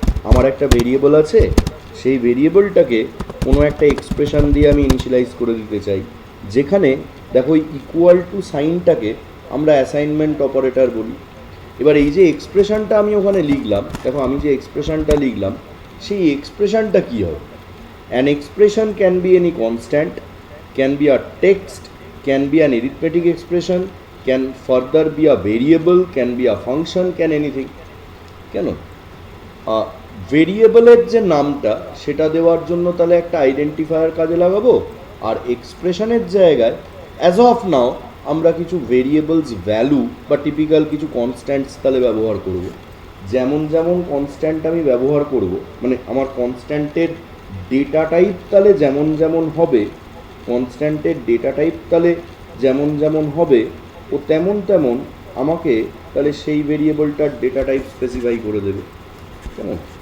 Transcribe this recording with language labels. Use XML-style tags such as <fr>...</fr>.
<bn>আমার একটা ভেরিয়েবল আছে, সেই ভেরিয়েবলটাকে কোনো একটা এক্সপ্রেশন দিয়ে আমি ইনিশিয়ালাইজ করে দিতে চাই, যেখানে দেখো ইকুয়াল টু সাইনটাকে আমরা অ্যাসাইনমেন্ট অপারেটর বলি। এবার এই যে এক্সপ্রেশনটা আমি ওখানে লিখলাম, দেখো আমি যে এক্সপ্রেশনটা লিখলাম, সেই এক্সপ্রেশনটা কী হবে?</bn> <en>An expression can be any constant, can be a text, can be an arithmetic expression, can further be a variable, can be a function, can anything.</en> <bn>কেন? ভেরিয়েবলের যে নামটা সেটা দেওয়ার জন্য তাহলে একটা আইডেন্টিফায়ার কাজে লাগাবো, আর এক্সপ্রেশনের জায়গায়</bn> <en>as of now</en> <bn>আমরা কিছু ভেরিয়েবলস ভ্যালু বা টিপিক্যাল কিছু কনস্ট্যান্টস তাহলে ব্যবহার করব। যেমন যেমন কনস্ট্যান্ট আমি ব্যবহার করব, মানে আমার কনস্ট্যান্টের ডেটা টাইপ তাহলে যেমন যেমন হবে, কনস্ট্যান্টের ডেটা টাইপ তাহলে যেমন যেমন হবে, ও তেমন তেমন আমাকে তাহলে সেই ভেরিয়েবলটার ডেটা টাইপ স্পেসিফাই করে দেবে। কেমন?</bn>